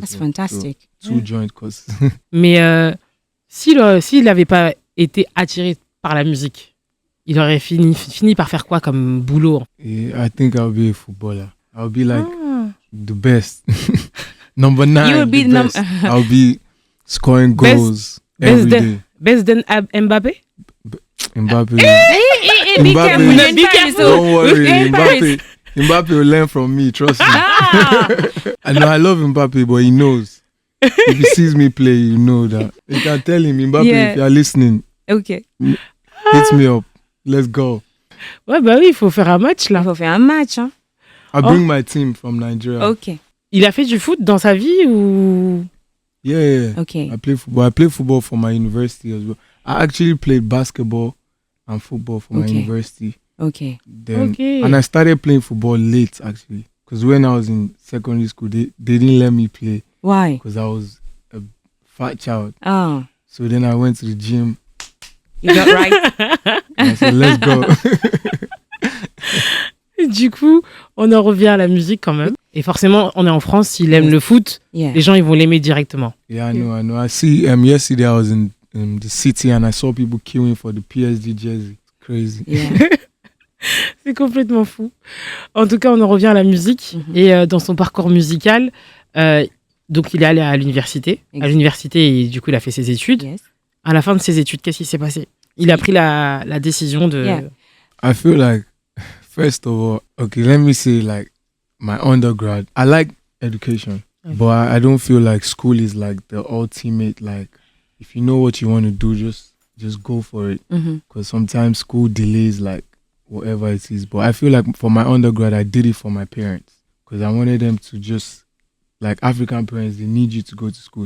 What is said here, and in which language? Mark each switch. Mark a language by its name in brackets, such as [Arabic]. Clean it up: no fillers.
[English] That's well. fantastic. So two joint courses. [French] Mais s'il n'avait pas été attiré par la musique, il aurait fini par faire quoi comme boulot? [English] Yeah, I think I'll be a footballer. I'll be like the best. Number 9. You will be the best. I'll be scoring goals every day. Best than Mbappé? Mbappé. Be careful. You're in Paris, so Don't worry. you're in Paris. Mbappé will learn from me, trust me. I know I love Mbappé, but he knows. If he sees me play, you know that. You can tell him, Mbappé, if you are listening, Okay. hit me up. Let's go. [French] Ouais, bah oui, il faut faire un match là. Il faut faire un match, hein. [English] I'll bring my team from Nigeria. Okay. [French] Il a fait du foot dans sa vie ou... [English] Yeah. Okay. I play football. I play football for my university as well. I actually played basketball and football for my university. Okay. Then, and I started playing football late actually. Because when I was in secondary school, they didn't let me play. Why? Because I was a fat child. Oh. So then I went to the gym. You got right. And I said, let's go. [French] Du coup, on en revient à la musique quand même. Et forcément, on est en France, s'il aime le foot, les gens ils vont l'aimer directement. [English] Yeah, I know. I see, yesterday I was in the city and I saw people queuing for the PSG jersey. It's crazy. Yeah. [French] C'est complètement fou. En tout cas, on en revient à la musique. Et dans son parcours musical, donc il est allé à l'université. À l'université, et du coup, il a fait ses études. [English] Yes. [French] À la fin de ses études, qu'est-ce qui s'est passé? Il a pris la décision de... [English] Yeah. I feel like, first of all, okay, let me say like my undergrad, I like education, but I don't feel like school is like the ultimate, like if you know what you want to do, just go for it. Because sometimes school delays like whatever it is. But I feel like for my undergrad, I did it for my parents because I wanted them to just, like African parents, they need you to go to school.